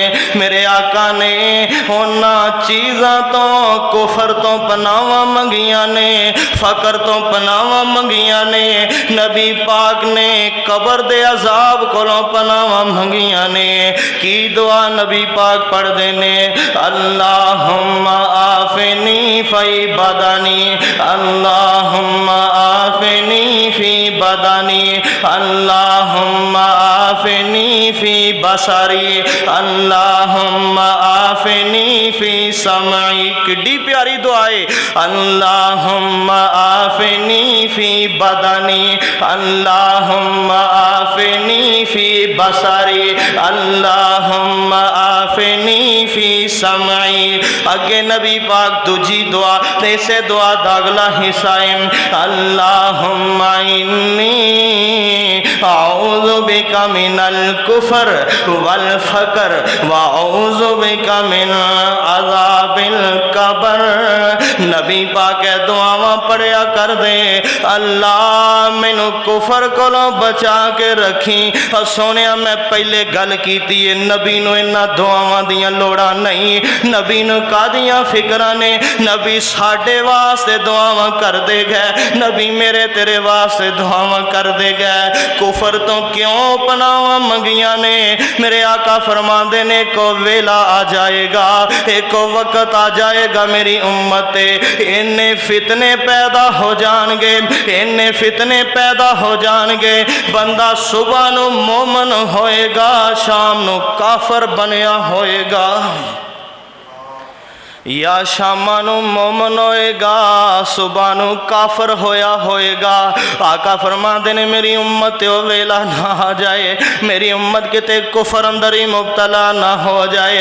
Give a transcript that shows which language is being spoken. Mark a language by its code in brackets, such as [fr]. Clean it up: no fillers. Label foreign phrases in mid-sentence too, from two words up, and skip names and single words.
[pa] میرے آقا نے انہاں چیزاں توں کفر توں پناہواں منگیاں نے، فقر توں پناہواں منگیاں نے. نبی پاک نے قبر دے عذاب کولوں پناہواں منگیاں نے. کی دعا نبی پاک پڑھدے نے, [ar] اللهم عافني في بدني، اللهم عافني في بدني، اللهم عافني في بصري، اللهم عافني في سمعي. [pa] کڈی پیاری دعا ہے, [ar] اللهم عافني في بدني، اللهم عافني في بصري، اللهم عافني في سمعي. [pa] اگے نبی پاک دوجی دعا ایسے دعا داگلا حصہ ایں, [ar] اللهم إني أعوذ بك من الكفر والفقر وأعوذ بك من عذاب القبر. [pa] نبی پاک دعاواں پڑھیا کر دے، اللہ مینوں کفر کولوں بچا کے رکھیں. اور سوہنے میں پہلے گل کی نبی نوں انہاں دعاواں دیاں لوڑاں نہیں، نبی نوں کاہدیاں فکراں نے. نبی ساڈے واسطے دعاواں کر دے گئے، نبی میرے تیرے واسطے دعاواں کر دے گئے. کفر توں کیوں پناہواں منگیاں نے. میرے آقا فرماتے نے کو ویلا آ جائے گا، ایک وقت آ جائے گا میری امت اِنّے فتنے پیدا ہو جائیں گے، اِنّے فتنے پیدا ہو جائیں گے. بندہ صبح نوں مومن ہوئے گا، شام نوں کافر بنیا ہوئے گا، یا شاماں نوں مومن ہوئے گا، صبح نوں کافر ہویا ہوئے گا. آقا فرماتے نے میری امت وو ویلا نا آ جائے، میری امت کتے کفر اندر ہی مبتلا نا ہو جائے.